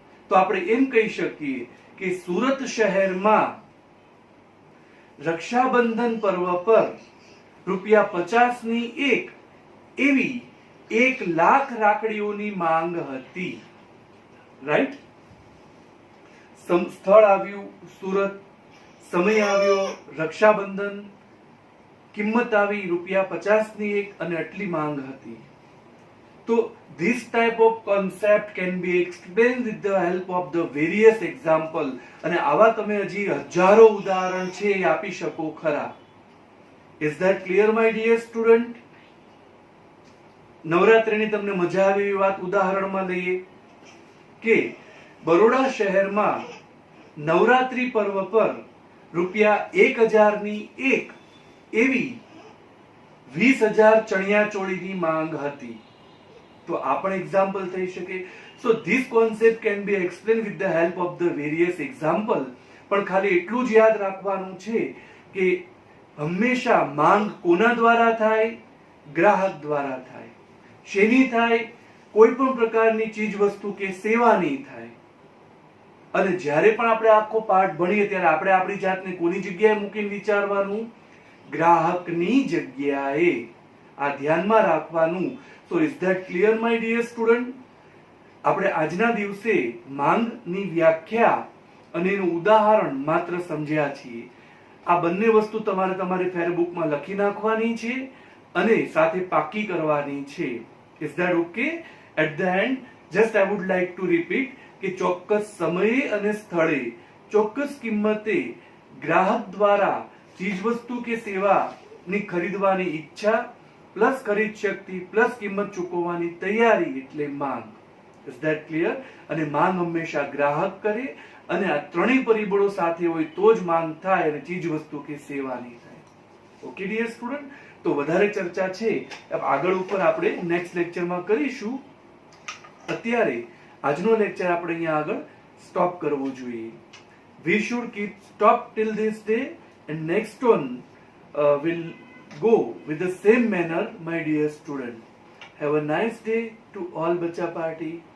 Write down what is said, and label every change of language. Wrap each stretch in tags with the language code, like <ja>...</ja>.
<gu>તો આપણે એમ કહી શકીએ કે સુરત શહેરમાં રક્ષાબંધન પર્વ પર ₹50 ની 1 એવી 1 લાખ રાખડીઓની માંગ હતી. રાઈટ? સ્થળ આવ્યું સુરત, સમય આવ્યો રક્ષાબંધન, કિંમત આવી ₹50 ની 1 અને આટલી માંગ હતી.</gu> <en>તો this type of concept can be explained with the help of the various example.</en> <gu>અને આવા તમે હજી હજારો ઉદાહરણ છે એ આપી શકો ખરા.</gu> <en>Is that clear my dear student?</en> <gu>નવરાત્રિની તમને મજા આવે એવી વાત ઉદાહરણમાં લઈએ કે બરોડા શહેરમાં નવરાત્રી પર્વ પર ₹1000 ની 1 એવી 20,000 ચણિયાચોળીની માંગ હતી. તો આ પણ એક્ઝામ્પલ થઈ શકે.</gu> <en>So this concept can be explain with the help of the various example.</en> <gu>પણ ખાલી એટલું જ યાદ રાખવાનું છે કે હંમેશા માંગ કોના દ્વારા થાય? ગ્રાહક દ્વારા થાય. શેની થાય? કોઈ પણ પ્રકારની ચીજ વસ્તુ કે સેવાની થાય. અને જ્યારે પણ આપણે આખો પાઠ ભણીએ ત્યારે આપણે આપણી જાતને કોની જગ્યાએ મૂકીને વિચારવાનું? ગ્રાહકની જગ્યાએ. આ ધ્યાનમાં રાખવાનું.</gu> <en>So is that clear my dear student?</en> <gu>આપણે આજના દિવસે માંગની વ્યાખ્યા અને એનું ઉદાહરણ માત્ર સમજ્યા છીએ. આ બંને વસ્તુ તમારે તમારી ફેરબુકમાં લખી નાખવાની છે અને સાથે પાકી કરવાની છે.</gu> <en>Is that okay? At the end, just I would like to repeat</en> <gu>કે ચોક્કસ સમયે અને સ્થળે ચોક્કસ કિંમતે ગ્રાહક દ્વારા ચીજવસ્તુ કે સેવાની ખરીદવાની ઈચ્છા પ્લસ ખરીદ શક્તિ પ્લસ કિંમત ચૂકવવાની તૈયારી એટલે માંગ.</gu> <en>Is that clear?</en> <gu>અને માંગ હંમેશા ગ્રાહક કરે અને આ ત્રણેય પરિબળો સાથે હોય તો જ માંગ થાય અને ચીજ વસ્તુ કે સેવાની થાય. ઓકે ડિયર સ્ટુડન્ટ, તો વધારે ચર્ચા છે આગળ ઉપર આપણે નેક્સ્ટ લેક્ચરમાં કરીશું. અત્યારે આજનો લેક્ચર આપણે અહીંયા આગળ સ્ટોપ કરવો જોઈએ.</gu> <en>We should keep stop till this day and next one will go with the same manner, my dear student. Have a nice day to all Bacha Party.</en>